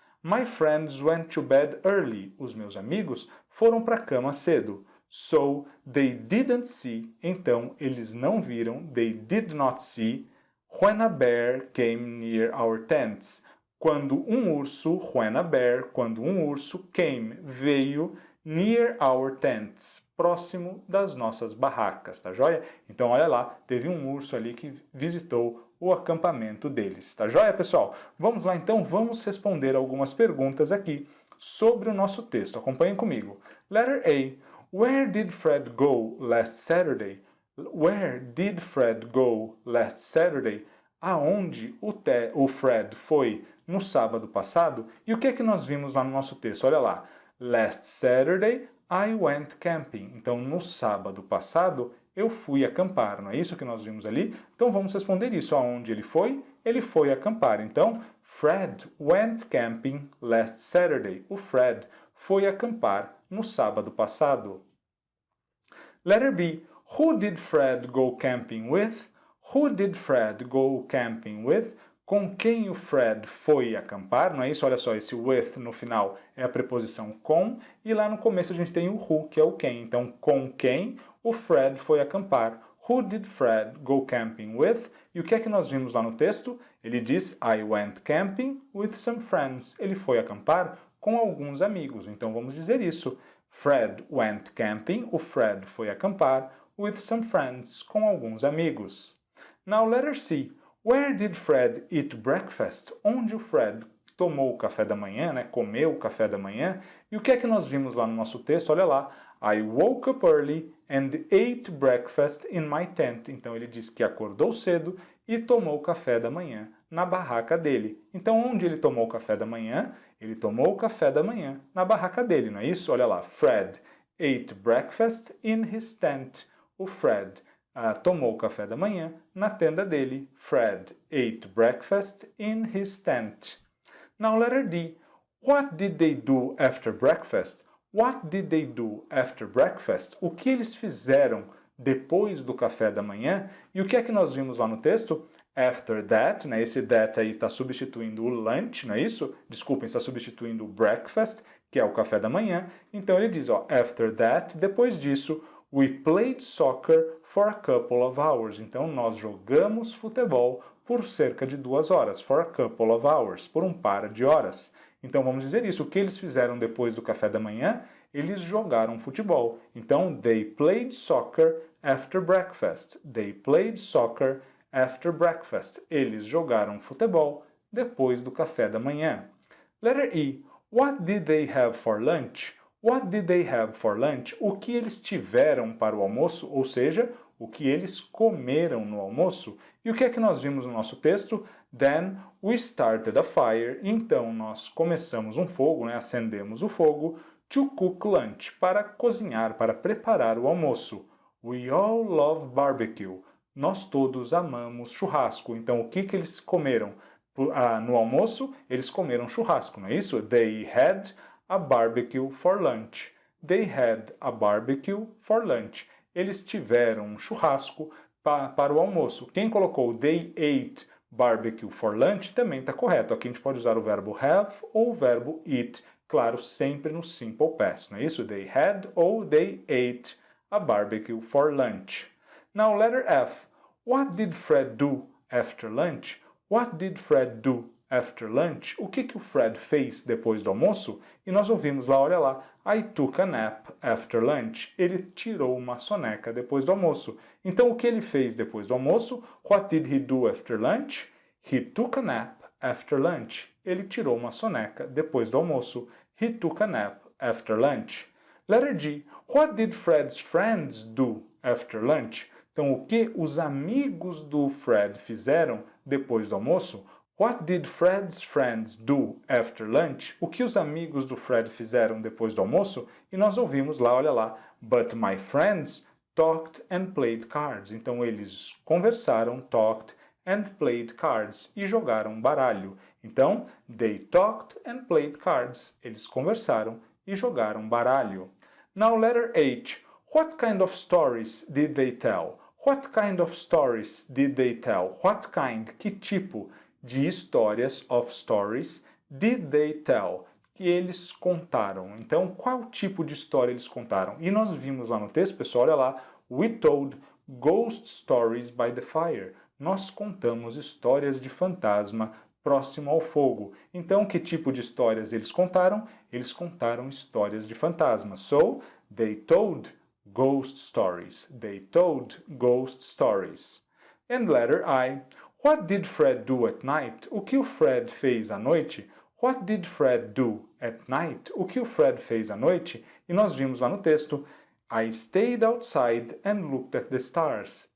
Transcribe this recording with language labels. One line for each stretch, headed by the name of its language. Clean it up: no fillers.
English: My friends went to bed early.
Portuguese: Os meus amigos foram para a cama cedo.
English: So, they didn't see,
Portuguese: então eles não viram,
English: they did not see, when a bear came near our tents.
Portuguese: Quando um urso,
English: when a bear,
Portuguese: quando um urso came, veio
English: near our tents,
Portuguese: próximo das nossas barracas, tá joia? Então olha lá, teve um urso ali que visitou o acampamento deles, tá joia, pessoal? Vamos lá então, vamos responder algumas perguntas aqui sobre o nosso texto. Acompanhem comigo.
English: Letter A. Where did Fred go last Saturday? Where did Fred go last Saturday?
Portuguese: Aonde o Fred foi no sábado passado? E o que é que nós vimos lá no nosso texto? Olha lá.
English: Last Saturday I went camping.
Portuguese: Então, no sábado passado, eu fui acampar. Não é isso que nós vimos ali? Então, vamos responder isso. Aonde ele foi? Ele foi acampar.
English: Então, Fred went camping last Saturday.
Portuguese: O Fred foi acampar no sábado passado.
English: Letter B. Who did Fred go camping with? Who did Fred go camping with?
Portuguese: Com quem o Fred foi acampar? Não é isso? Olha só, esse with no final é a preposição com, e lá no começo a gente tem o who, que é o quem. Então, com quem o Fred foi acampar?
English: Who did Fred go camping with?
Portuguese: E o que é que nós vimos lá no texto? Ele diz,
English: I went camping with some friends.
Portuguese: Ele foi acampar com alguns amigos. Então vamos dizer isso.
English: Fred went camping.
Portuguese: O Fred foi acampar
English: with some friends.
Portuguese: Com alguns amigos.
English: Now letter C. Where did Fred eat breakfast?
Portuguese: Onde o Fred tomou o café da manhã, comeu o café da manhã. E o que é que nós vimos lá no nosso texto? Olha lá.
English: I woke up early and ate breakfast in my tent.
Portuguese: Então ele diz que acordou cedo e tomou o café da manhã na barraca dele. Então onde ele tomou o café da manhã? Ele tomou o café da manhã na barraca dele, não é isso? Olha lá,
English: Fred ate breakfast in his tent.
Portuguese: O Fred tomou o café da manhã na tenda dele.
English: Fred ate breakfast in his tent. Now letter D. What did they do after breakfast? What did they do after breakfast?
Portuguese: O que eles fizeram depois do café da manhã? E o que é que nós vimos lá no texto?
English: After that,
Portuguese: né? Esse that aí está substituindo o lunch, não é isso? Desculpem, está substituindo o breakfast, que é o café da manhã. Então ele diz, ó,
English: after that,
Portuguese: depois disso,
English: we played soccer for a couple of hours.
Portuguese: Então nós jogamos futebol por cerca de 2 horas,
English: for a couple of hours,
Portuguese: por um par de horas. Então vamos dizer isso, o que eles fizeram depois do café da manhã? Eles jogaram futebol.
English: Então, they played soccer after breakfast. They played soccer after breakfast.
Portuguese: Eles jogaram futebol depois do café da manhã.
English: Letter E. What did they have for lunch? What did they have for lunch?
Portuguese: O que eles tiveram para o almoço, ou seja, o que eles comeram no almoço. E o que é que nós vimos no nosso texto?
English: Then we started a fire.
Portuguese: Então nós começamos um fogo, né? Acendemos o fogo.
English: To cook lunch,
Portuguese: para cozinhar, para preparar o almoço.
English: We all love barbecue.
Portuguese: Nós todos amamos churrasco. Então o que eles comeram? No almoço, eles comeram churrasco, não é isso?
English: They had a barbecue for lunch. They had a barbecue for lunch.
Portuguese: Eles tiveram um churrasco para o almoço. Quem colocou
English: they ate barbecue for lunch
Portuguese: também está correto. Aqui a gente pode usar o verbo have ou o verbo eat. Claro, sempre no simple past, não é isso?
English: They had ou they ate a barbecue for lunch. Now, letter F. What did Fred do after lunch? What did Fred do after lunch?
Portuguese: O que o Fred fez depois do almoço? E nós ouvimos lá, olha lá,
English: I took a nap after lunch.
Portuguese: Ele tirou uma soneca depois do almoço. Então, o que ele fez depois do almoço?
English: What did he do after lunch? He took a nap after lunch.
Portuguese: Ele tirou uma soneca depois do almoço.
English: He took a nap after lunch. Letter G. What did Fred's friends do after lunch?
Portuguese: Então, o que os amigos do Fred fizeram depois do almoço?
English: What did Fred's friends do after lunch?
Portuguese: O que os amigos do Fred fizeram depois do almoço? E nós ouvimos lá, olha lá,
English: but my friends talked and played cards.
Portuguese: Então, eles conversaram, talked,
English: and played cards,
Portuguese: e jogaram baralho.
English: Então, they talked and played cards.
Portuguese: Eles conversaram e jogaram baralho.
English: Now, letter H. What kind of stories did they tell? What kind of stories did they tell? What kind,
Portuguese: que tipo de histórias
English: of stories did they tell?
Portuguese: Que eles contaram. Então, qual tipo de história eles contaram? E nós vimos lá no texto, pessoal, olha lá,
English: we told ghost stories by the fire.
Portuguese: Nós contamos histórias de fantasma próximo ao fogo. Então, que tipo de histórias eles contaram? Eles contaram histórias de fantasma.
English: So, they told ghost stories. They told ghost stories. And letter I. What did Fred do at night?
Portuguese: O que o Fred fez à noite?
English: What did Fred do at night?
Portuguese: O que o Fred fez à noite? E nós vimos lá no texto,
English: I stayed outside and looked at the stars.